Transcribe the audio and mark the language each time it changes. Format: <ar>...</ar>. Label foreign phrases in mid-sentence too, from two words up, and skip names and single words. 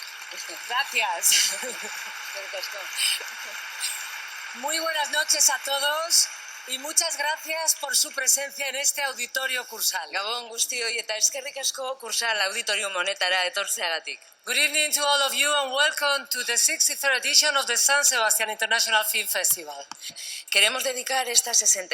<es>Gracias. Muy buenas noches a todos y muchas gracias por su presencia en este auditorio Cursal.</es> <eu>Gabon guztioi eta eskerrik asko Kursal auditorium honetara etortzeagatik.</eu> <en>Good evening to all of you and welcome to the 63rd edition of the San Sebastián International Film Festival.</en> <es>Queremos dedicar esta 60</es>